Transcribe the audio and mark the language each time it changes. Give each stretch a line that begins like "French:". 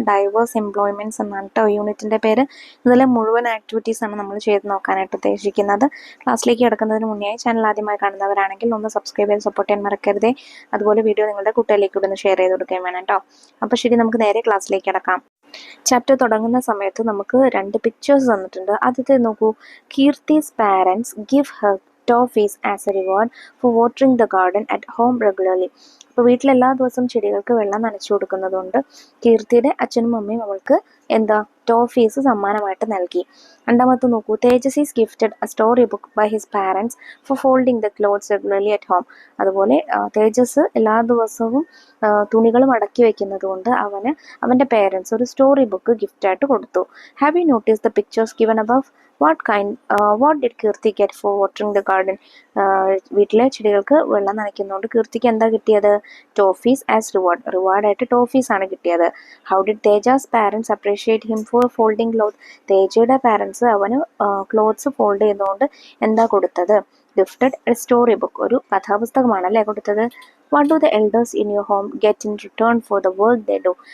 Malayalam: Diverse employments എന്നാണ് കേട്ടോ യൂണിറ്റിൻ്റെ പേര്. ഇതിലെ മുഴുവൻ ആക്ടിവിറ്റീസാണ് നമ്മൾ ചെയ്ത് നോക്കാനായിട്ട് ഉദ്ദേശിക്കുന്നത്. ക്ലാസ്സിലേക്ക് കിടക്കുന്നതിന് മുന്നേ ചാനൽ ആദ്യമായി കാണുന്നവരാണെങ്കിൽ ഒന്ന് സബ്സ്ക്രൈബ് ചെയ്ത് സപ്പോർട്ട് ചെയ്യാൻ മറക്കരുതേ. അതുപോലെ വീഡിയോ നിങ്ങളുടെ കുട്ടികളിലേക്ക് ഒന്ന് ഷെയർ ചെയ്ത് കൊടുക്കുകയും വേണം കേട്ടോ. അപ്പോൾ ശരി, നമുക്ക് നേരെ ക്ലാസ്സിലേക്ക് കിടക്കാം. ചാപ്റ്റർ തുടങ്ങുന്ന സമയത്ത് നമുക്ക് 2 പിക്ചേഴ്സ് തന്നിട്ടുണ്ട്. ആദ്യത്തെ നോക്കൂ.
English: Keerthi's parents give her toffees as a reward for watering the garden at home regularly.
Malayalam: അപ്പോൾ വീട്ടിൽ എല്ലാ ദിവസവും ചെടികൾക്ക് വെള്ളം നനച്ചു കൊടുക്കുന്നതുകൊണ്ട് കീർത്തിയുടെ അച്ഛനും അമ്മയും അവൾക്ക് ടോഫീസ് സമ്മാനമായിട്ട് നൽകി. രണ്ടാമത്തെ നോക്കൂ.
English: Tejas is gifted a story book by his parents for folding the clothes regularly at home.
Malayalam: അതുപോലെ തേജസ് എല്ലാ ദിവസവും തുണികൾ മടക്കി വെക്കുന്നത് കൊണ്ട് അവൻ്റെ പേരൻസ് ഒരു സ്റ്റോറി ബുക്ക് ഗിഫ്റ്റായിട്ട് കൊടുത്തു.
English: Have you notice the pictures given above? What did Keerthi get for watering the garden?
Malayalam: വീട്ടിലെ ചെടികൾക്ക് വെള്ളം നനയ്ക്കുന്നതുകൊണ്ട് കീർത്തിക്ക് എന്താ കിട്ടിയത്? ടോഫീസ് ആസ് റിവാർഡായിട്ട് ടോഫീസ് ആണ് കിട്ടിയത്.
English: How did Tejas parents appreciate him for folding cloth?
Malayalam: തേജയുടെ parents അവന് ക്ലോത്ത്സ് ഫോൾഡ് ചെയ്തുകൊണ്ട് എന്താ കൊടുത്തത്?
English: gifted a story book,
Malayalam: ഒരു കഥാപുസ്തകമാണല്ലേ കൊടുത്തത്.
English: What do the elders in your home get in return for the work they do?